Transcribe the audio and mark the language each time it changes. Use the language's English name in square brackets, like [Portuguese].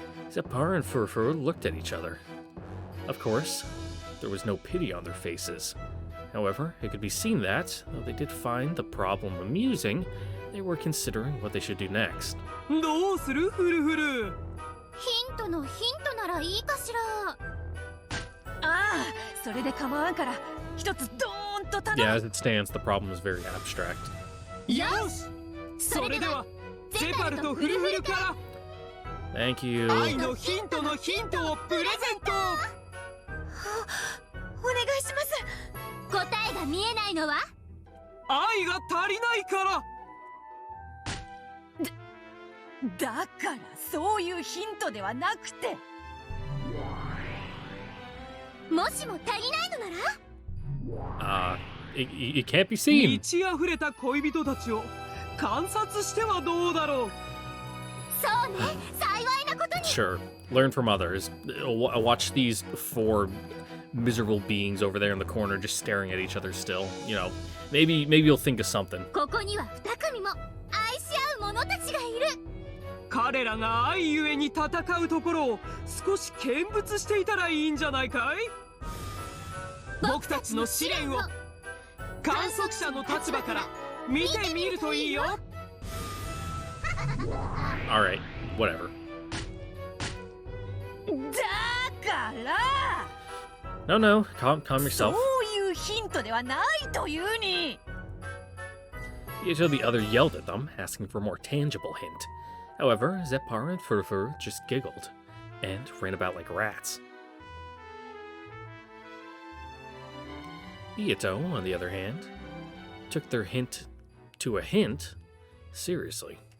[English] Zepar and Furfur looked at each other. Of course, there was no pity on their faces. However, it could be seen that, though they did find the problem amusing, they were considering what they should do next. [Japanese] どうするフルフル。ヒントのヒントならいいかしら。ああ、それで構わんから一つドーンと頼む。 [English] Yeah, as it stands, the problem is very abstract. [Japanese] よし。それではゼパルとフルフルから [English] Thank you. [Japanese] 愛のヒントのヒントをプレゼント。お願いします。答えが見えないのは愛が足りないから。だからそういうヒントではなくて。もしも足りないのなら [English] It can't be seen. [Japanese] 満ち溢れた恋人たちを観察してはどうだろう。そうね、幸いなことに。 [English] Sure, learn from others. Watch these four miserable beings over there in the corner just staring at each other still. You know, maybe you'll think of something. [Japanese] ここには2組も愛し合う者たちがいる。彼らが愛ゆえに戦うところを少し見物していたらいいんじゃないかい。僕たちの試練を観測者の立場から見てみるといいよ。 [English] Alright, whatever. [Japanese] だから [English] No, no, calm [Japanese] そ [English] yourself. [Japanese] ういうヒントではないというに。 [English] Each of the other yelled at them, asking for a more tangible hint. However, Zeppar and Furfur just giggled and ran about like rats. Ieto, on the other hand, took their hint to a hint seriously.